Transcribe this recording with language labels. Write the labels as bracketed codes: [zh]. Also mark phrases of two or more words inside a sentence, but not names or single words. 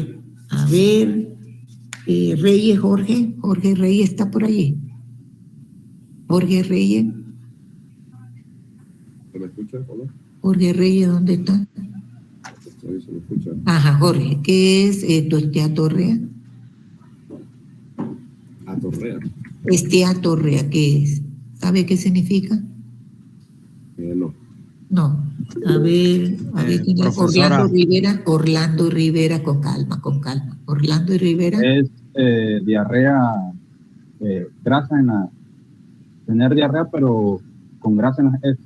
[es] A ver, Reyes, Jorge Reyes está por allí. Jorge Reyes. ¿Se me escucha? Hola. Jorge Reyes, ¿dónde está? Ahí se me escucha. Ajá, Jorge, ¿qué es esteatorrea? Atorrea. Esteatorrea, ¿qué es? ¿Sabe qué significa? No. No. A ver, ¿quién es? Orlando Rivera, con calma. Orlando y Rivera. Es diarrea, grasa en la... Tener diarrea, pero con grasa en las heces.